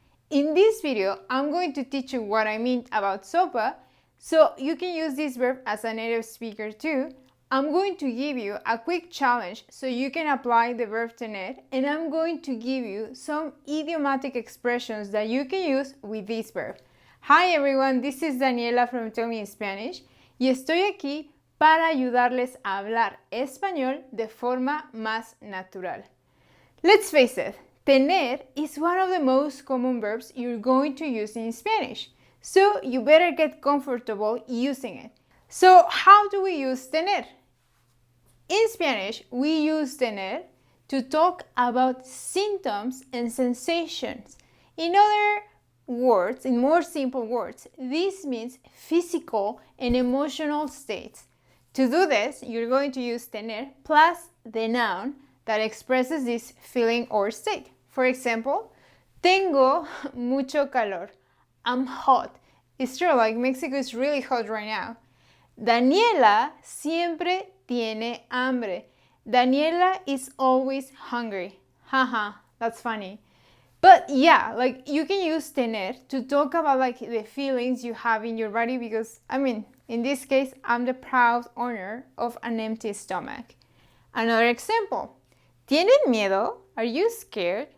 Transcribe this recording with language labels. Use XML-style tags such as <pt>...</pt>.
<en>In this video, I'm going to teach you what I mean about sopa, so you can use this verb as a native speaker too. I'm going to give you a quick challenge so you can apply the verb tener, and I'm going to give you some idiomatic expressions that you can use with this verb. Hi everyone, this is Daniela from Tell Me in Spanish,</en> <es>y estoy aquí para ayudarles a hablar español de forma más natural.</es> <en>Let's face it, tener is one of the most common verbs you're going to use in Spanish, so you better get comfortable using it. So how do we use tener? In Spanish, we use tener to talk about symptoms and sensations. In other words, in more simple words, this means physical and emotional states. To do this, you're going to use tener plus the noun that expresses this feeling or state. For example,</en> <es>tengo mucho calor.</es> <en>I'm hot. It's true, like Mexico is really hot right now.</en> <es>Daniela siempre tiene hambre.</es> <en>Daniela is always hungry. Haha, that's funny. But yeah, like you can use tener to talk about like the feelings you have in your body because, in this case, I'm the proud owner of an empty stomach. Another example.</en> <es>¿Tienen miedo?</es> <en>Are you scared?</en>